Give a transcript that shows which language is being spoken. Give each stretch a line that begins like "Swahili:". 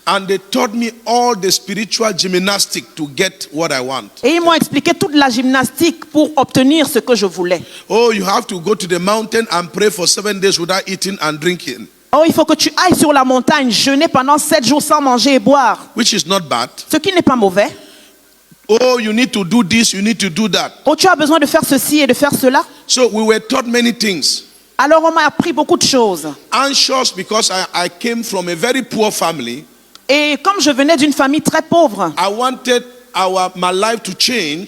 English: and they taught me all the spiritual gymnastics to get what I want.
French: Et ils m'ont expliqué toute la gymnastique pour obtenir ce que je voulais.
English: Oh, you have to go to the mountain and pray for 7 days without eating and drinking,
French: Oh, il faut que tu ailles sur la montagne, jeûner pendant 7 jours sans manger et boire.
English: which is not bad.
French: Ce qui n'est pas mauvais.
English: Oh, you need to do this, you need to do that.
French: Oh, tu as besoin de faire ceci et de faire cela.
English: So we were taught many things.
French: Alors on m'a appris beaucoup de choses.
English: Anxious because I came from a very poor family.
French: Et comme je venais d'une famille très pauvre,
English: I wanted my life to change.